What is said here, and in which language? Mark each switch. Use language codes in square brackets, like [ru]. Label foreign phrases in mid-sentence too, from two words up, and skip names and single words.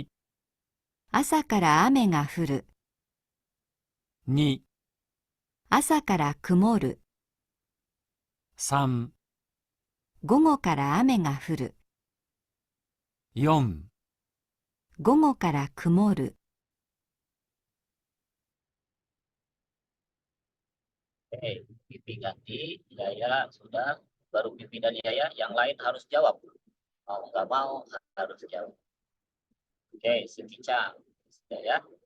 [ja] 朝から雨が降る。 2、朝から曇る。 3、午後から雨が降る。 4。午後から曇る。 [id] Oke, Pipi ganti, Yaya sudah, baru Pipi dan Yaya, yang lain harus jawab. Mau nggak mau harus jawab. Oke, Sikica, sudah ya.